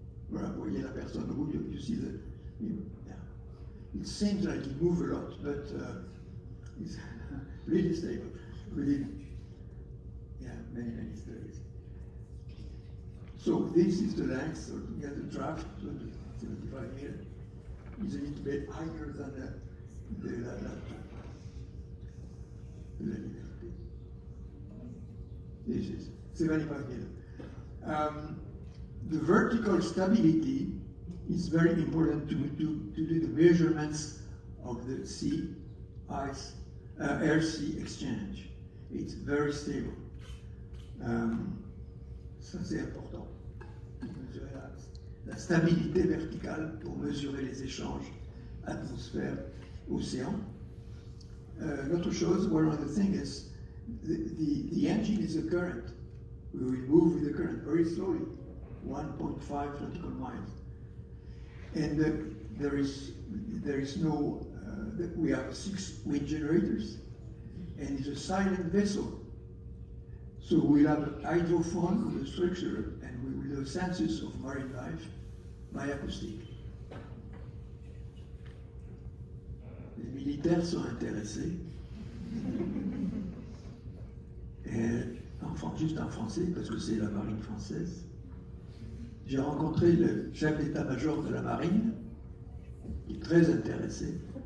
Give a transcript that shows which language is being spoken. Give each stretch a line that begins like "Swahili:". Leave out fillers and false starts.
French: Voilà, vous voyez la personne au bout,
English: you see that. Yeah. It seems like it moves a lot, but it's really stable. Really, yeah, many stories. So this is the length, so to get the draft, 75 meters, is a little bit higher than the Liberté. This is 75 meters. The vertical stability is very important to do the measurements of the sea ice air-sea exchange. It's very stable.
French: Ça c'est important. Mesurer la stabilité verticale pour mesurer les échanges atmosphère-océan.
English: Another chose, one other thing is the engine is a current. We will move with the current very slowly, 1.5 nautical miles. And there is no, we have 6 wind generators, and it's a silent vessel. So we'll have a hydrophone on the structure, and we will do a census of marine life by acoustic.
French: Les militaires sont intéressés. Et juste en français, parce que c'est la marine française. J'ai rencontré le chef d'état-major de la marine, qui est très intéressé.